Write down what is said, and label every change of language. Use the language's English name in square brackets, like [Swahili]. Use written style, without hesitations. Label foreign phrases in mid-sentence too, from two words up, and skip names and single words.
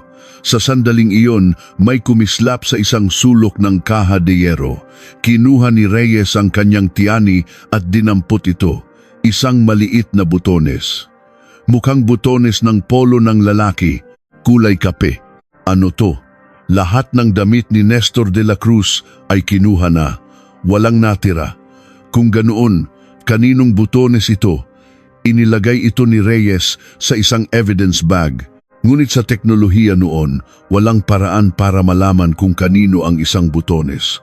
[Filipino] Sa sandaling iyon, may kumislap sa isang sulok ng kahadiyero. Kinuha ni Reyes ang kanyang tiani at dinampot ito. Isang maliit na butones. Mukhang butones ng polo ng lalaki, kulay kape. Ano to? Lahat ng damit ni Nestor de la Cruz ay kinuha na. Walang natira. Kung ganoon, kaninong butones ito? Inilagay ito ni Reyes sa isang [English] evidence bag. [Filipino] Ngunit sa teknolohiya noon, walang paraan para malaman kung kanino ang isang butones.